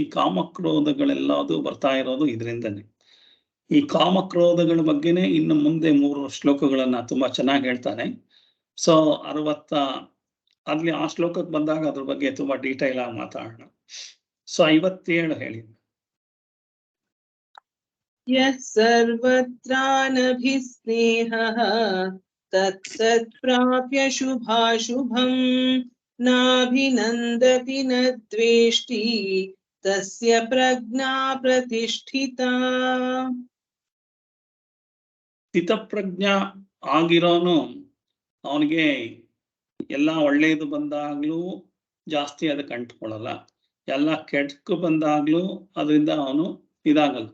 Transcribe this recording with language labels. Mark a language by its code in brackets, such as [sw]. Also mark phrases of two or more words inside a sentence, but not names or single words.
[kn] ಕಾಮಕ್ರೋಧಗಳೆಲ್ಲದು ಬರ್ತಾ ಇರೋದು ಇದರಿಂದನೇ. ಈ ಕಾಮಕ್ರೋಧಗಳ ಬಗ್ಗೆನೇ ಇನ್ನು ಮುಂದೆ 3 ಶ್ಲೋಕಗಳನ್ನ ತುಂಬಾ ಚೆನ್ನಾಗಿ ಹೇಳ್ತಾನೆ. ಸೊ 60 ಅಲ್ಲಿ ಆ ಶ್ಲೋಕಕ್ಕೆ ಬಂದಾಗ ಅದ್ರ ಬಗ್ಗೆ ತುಂಬಾ ಡೀಟೈಲ್ ಆಗಿ ಮಾತಾಡೋಣ. ಸೊ 57 ಹೇಳಿ. [sa] ಯಃ ಸರ್ವತ್ರಾನಭಿಸ್ನೇಹಃ ತತ್ಸತ್ ಪ್ರಾಪ್ಯ ಶುಭಾಶುಭಂ ನಾಭಿನಂದತಿ ನ ದ್ವೇಷ್ಟಿ ತಸ್ಯ ಪ್ರಜ್ಞಾ ಪ್ರತಿಷ್ಠಿತಾ. [kn] ಸ್ಥಿತಪ್ರಜ್ಞ ಆಗಿರೋನು ಅವನಿಗೆ ಎಲ್ಲ ಒಳ್ಳೇದು ಬಂದಾಗ್ಲೂ ಜಾಸ್ತಿ ಅದಕ್ಕೆ ಅಂಟ್ಕೊಳ್ಳಲ್ಲ, ಎಲ್ಲ ಕೆಟ್ಟಕ್ಕೆ ಬಂದಾಗ್ಲೂ ಅದರಿಂದ ಅವನು ಇದಾಗಲ್ಲ.